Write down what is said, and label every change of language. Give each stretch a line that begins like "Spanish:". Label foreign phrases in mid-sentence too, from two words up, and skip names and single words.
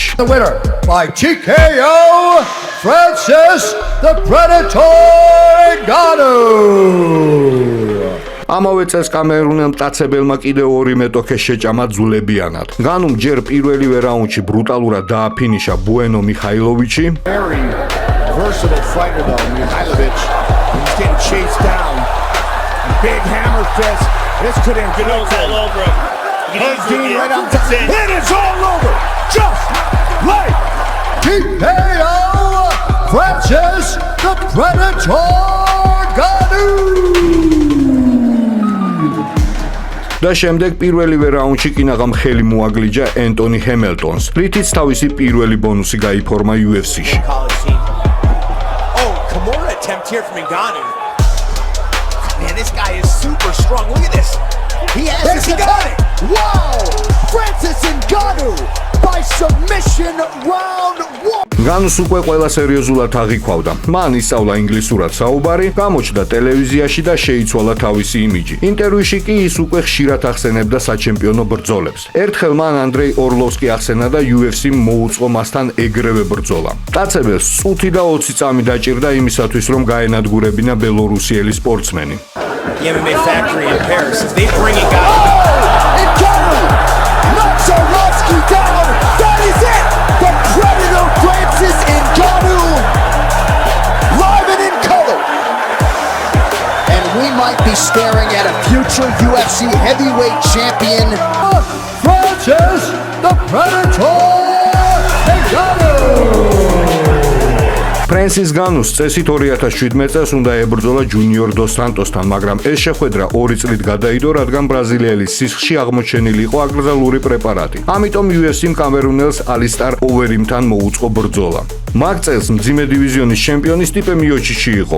English: The winner by TKO, Francis the Predator Ngannou.
Georgian: ამავე წელს კამერუნელ მტაცებელმა კიდევ 2 მეტოქე შეჭამა ძულებიანად. განუმ ჯერ პირველივე რაუნდში ბრუტალურად დააფინიშა ბუენო მიხაილოვიჩი.
English: Very versatile fighter though, Mihailovic. He's getting chased down. Big hammer fist. This could end good. All over him. He's Dean right on top. It is all over. Just like TKO, Francis the Predator Ngannou.
Georgian: და შემდეგ პირველივე რაუნდში კინაღამ ხელი მოაგლიჯა ენტონი ჰემელტონს, რითიც თავისი პირველი ბონუსი გაიფორმა UFC-ში.
English: Oh, Kimura attempt here from Ngannou. Man, this guy is super strong. Look at this. He has got it. wow, Francis Ngannou by submission round 1.
Georgian: განუს უკვე ყველა სერიოზულად აღიქვავდა. მან ისწავლა ინგლისურად საუბარი, გამოჩნდა ტელევიზიაში და შეიცვალა თავისი იმიჯი. ინტერვიუში კი ის უკვე ხშირად ახსენებდა საჩემპიონო ბრძოლებს. ერთხელ მან ანდრეი ორლოვსკი ახსენა და UFC-მ მოუწყო მასთან ეგრევე ბრძოლა. მტაცებელს წუთი და 20 წამი დაჭირდა იმისათვის, რომ გაენადგურებინა ბელორუსიელი სპორტსმენი.
English: The MMA factory in Paris. They bring Ngannou. Ngannou knocks Orlovsky down. That is it. The Predator Francis Ngannou live and in color. And we might be staring at a future UFC heavyweight champion. Francis the Predator Ngannou.
Georgian: ფრენსის განუს წესით 2017 წელს უნდა ებრძოლა ჯუნიორ დოს სანტოსთან, მაგრამ ეს შეხვედრა 2 წლით გადაიდო, რადგან ბრაზილიელის სისხლში აღმოჩენილი იყო აკრძალული პრეპარატი. ამიტომ UFC-მ კამერუნელს ალისტარ ოვერიმთან მოუწყო ბრძოლა. მაგ წელს მძიმე დივიზიონის ჩემპიონი სტიპე მიოჩიჩი იყო.